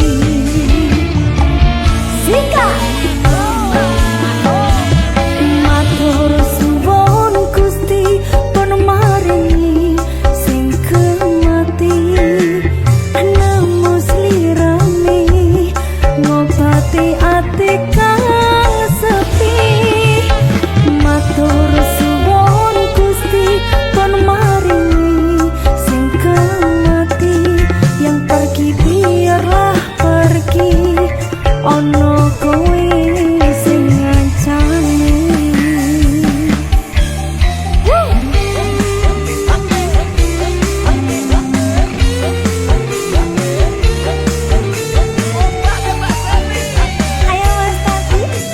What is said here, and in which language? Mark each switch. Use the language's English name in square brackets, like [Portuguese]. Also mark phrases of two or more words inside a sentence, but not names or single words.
[Javanese] Sika matur suwun Gusti pun maringi sing kemati nemu slirane ngobati ati kang sepi matur suwun Gusti pun maringi sing kemati [Malay] yang pergi biarlah pergi [Javanese] ono kowe sing ngancani ayo Mas Tati